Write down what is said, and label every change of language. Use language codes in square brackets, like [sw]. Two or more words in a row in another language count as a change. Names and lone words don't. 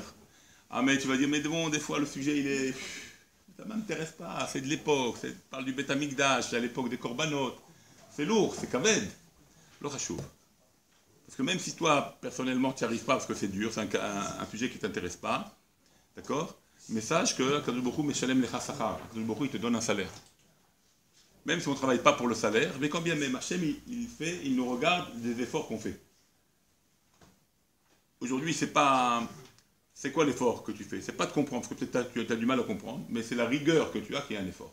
[fr] Ah mais tu vas dire, mais bon, des fois le sujet ça ne m'intéresse pas, c'est de l'époque, ça parle du [he] בית המקדש, [fr] à l'époque des Korbanot, c'est lourd, c'est kaved, le chachouv. Parce que même si toi, personnellement, tu n'y arrives pas parce que c'est dur, c'est un sujet qui ne t'intéresse pas, d'accord? Mais sache que [he] הקדוש ברוך הוא משלם לך שכר, הקדוש ברוך הוא, [fr] il te donne un salaire. Même si on ne travaille pas pour le salaire, mais quand bien même Hachem, il nous regarde des efforts qu'on fait. Aujourd'hui, c'est quoi l'effort que tu fais? C'est pas de comprendre, parce que peut-être tu as du mal à comprendre, mais c'est la rigueur que tu as qui est un effort.